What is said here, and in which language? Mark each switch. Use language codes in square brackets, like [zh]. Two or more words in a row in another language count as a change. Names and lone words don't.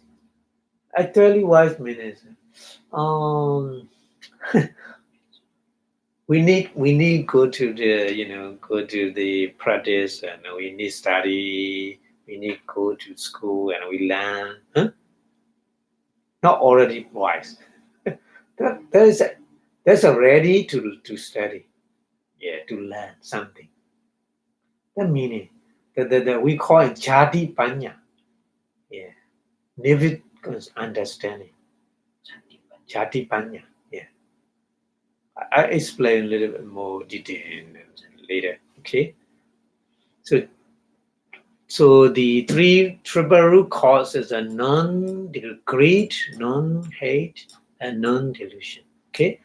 [en] Actually wise means we need go to the practice, and we need study, we need go to school and we learn. Not already wise. There's already to study, to learn something. The meaning that we call it [pi] jati panya, [en] vivid understanding. [pi] Jati panya. [en] I explain a little bit more detail later. Okay. So the 3 triple root causes are greed, non-hate, and non-delusion. Okay.